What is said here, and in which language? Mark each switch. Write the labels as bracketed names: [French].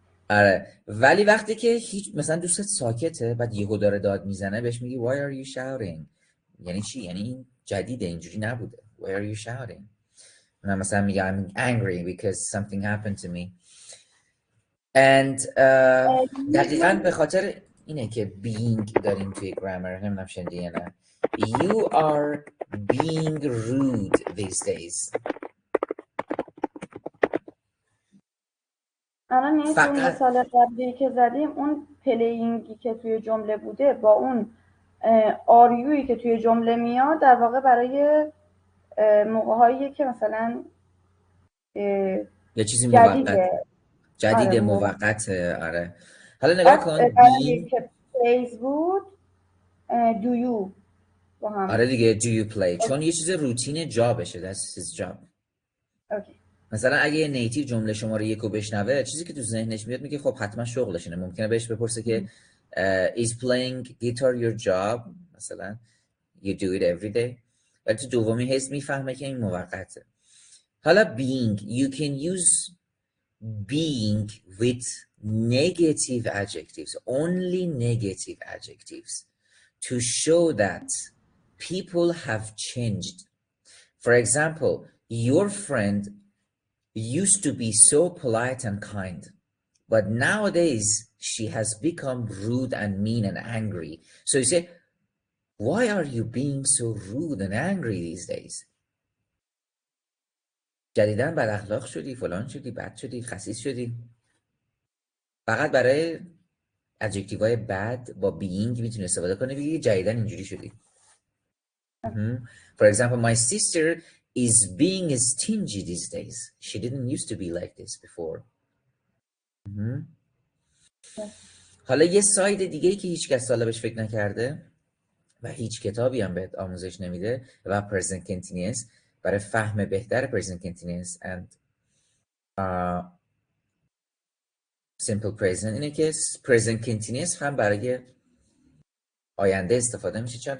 [Persian] آره ولی وقتی که هیچ مثلا دوستت ساکته بعد یهو داره داد میزنه بهش میگی [English] why are you shouting. [Persian] یعنی چی؟ یعنی این جدیده، اینجوری نبوده. [English] why are you shouting. [Persian] من مثلا میگم [English] I'm angry because something happened to me. and [Persian] دقیقاً به خاطر اینه که being داریم توی گرامر. نمیدونم شنیدی یا نه. [English] You are being rude these days. [Persian] الان این مثال قبلی که زدیم اون پلیینگی که توی جمله بوده با اون آریویی که توی جمله میاد در واقع برای موقع‌هایی که مثلا یه چیزی جدید موقته. آره حالا نگاه کن being که plays بود [English] do you [Persian] با هم. آره دیگه [English] do you play [Persian] چون یه چیز روتین جابشه. [English] that's his job. okay. [Persian] مثلا اگه یه نیتیو جمله شماره 1 رو بشنوه چیزی که تو ذهنش میاد میگه خب حتما شغلشونه. ممکنه بهش بپرسه که [English] is playing guitar your job [Persian] مثلا [English] you do it every day. [Persian] ولی تو دومی حس میفهمه که این موقته. حالا [English] being you can use being with negative adjectives, only negative adjectives to show that people have changed. For example, your friend used to be so polite and kind, but nowadays she has become rude and mean and angry. So you say, why are you being so rude and angry these days? [Persian] جدیداً بد اخلاق شدی، فلان شدی، بد شدی، خسیس شدی. فقط برای ادجکتیوهای بد با being میتونی استفاده کنی بگی جدیداً اینجوری شدی. [English] For example, my sister is being stingy these days. She didn't used to be like this before. [Persian] حالا یه ساید دیگه که هیچ کس سالا بهش فکر نکرده و هیچ کتابی هم بهت آموزش نمیده و present continuous برای فهم بهتر [English] present continuous and simple present [Persian] اینه که present continuous هم برای آینده استفاده میشه.